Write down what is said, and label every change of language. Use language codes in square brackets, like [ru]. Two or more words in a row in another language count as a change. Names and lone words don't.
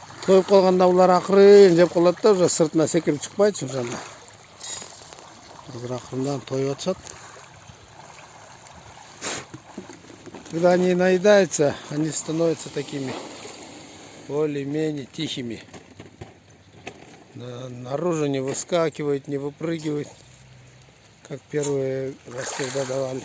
[ky] тоюп калганда улар акырын жеп калат да, уже сыртына секирип чыкпайчы ошондо. Азыр акырындан тоюп атышат. [ru] Когда они наедаются, они становятся такими более-менее тихими. Наружу не выскакивают, не выпрыгивают, как первые раз когда давали.